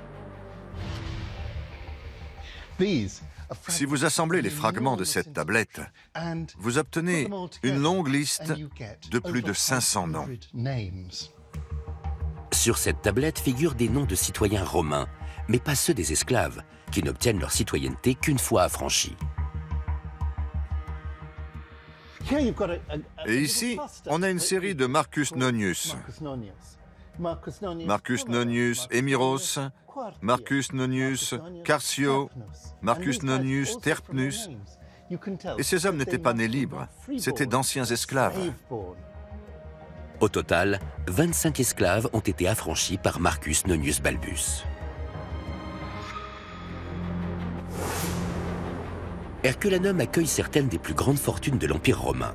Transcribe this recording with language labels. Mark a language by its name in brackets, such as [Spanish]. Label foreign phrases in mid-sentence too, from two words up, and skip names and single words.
[French] Si vous assemblez les fragments de cette tablette, vous obtenez une longue liste de plus de 500 noms. Sur cette tablette figurent des noms de citoyens romains, mais pas ceux des esclaves, qui n'obtiennent leur citoyenneté qu'une fois affranchis. Et ici, on a une série de Marcus Nonius. Marcus Nonius Emiros, Marcus Nonius Carcio, Marcus Nonius Terpnus. Et ces hommes n'étaient pas nés libres, c'étaient d'anciens esclaves. Au total, 25 esclaves ont été affranchis par Marcus Nonius Balbus. Herculanum accueille certaines des plus grandes fortunes de l'Empire romain.